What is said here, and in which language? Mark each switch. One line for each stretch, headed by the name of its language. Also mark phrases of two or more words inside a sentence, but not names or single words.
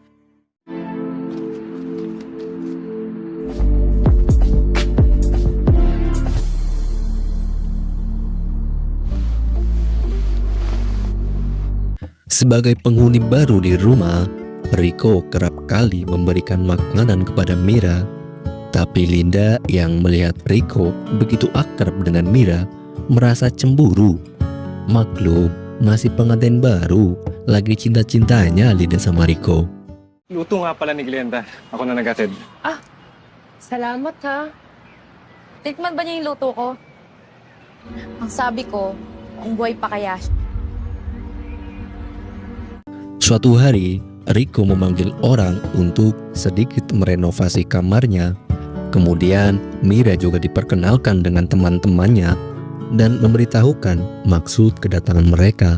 Indonesian: Sebagai penghuni baru di rumah, Rico kerap kali memberikan makanan kepada Mira. Tapi Linda yang melihat Rico begitu akrab dengan Mira merasa cemburu. Maklum, masih pengantin baru, lagi cinta-cintanya Linda sama Rico.
Filipino: Luto nga pala ni Glenda. Ako na nag-atid. Salamat ha. Tikman ba niya yung luto ko? Ang sabi ko, kung buhay pa kaya siya.
Indonesian: Suatu hari, Rico memanggil orang untuk sedikit merenovasi kamarnya. Kemudian Mira juga diperkenalkan dengan teman-temannya dan memberitahukan maksud kedatangan mereka.